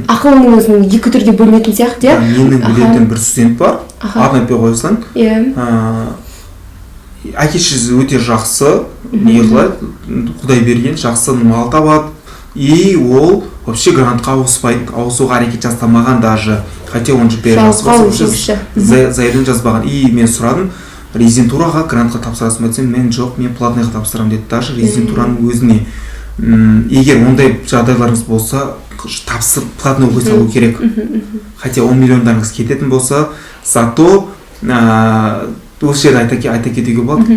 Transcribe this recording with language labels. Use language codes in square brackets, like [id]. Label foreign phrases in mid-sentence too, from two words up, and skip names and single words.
[kk] ақылыңның өзінің екі түрге бөлінетін сияқты, иә? Менің білетін бір студент бар. Атын айтпай қойсаң. Әке-шешесі өте жақсы, не қылады, Құдай берген, жақсы мал табады. И ол вообще грантқа ауысуға әрекет жасамаған даже. [ru] Хотя он же заявление жазбаған. [kk] И мен сұрадым, резидентураға грантқа тапсырасың ба десем, мен жоқ, мен платныйға тапсырамын деді. Даже резидентураның өзіне. Егер ондай жағдайларыңыз болса, платный оқи салу керек. Хотя 10 миллиондарыңыз кететін болса, зато осы жерде айта кетуге болады.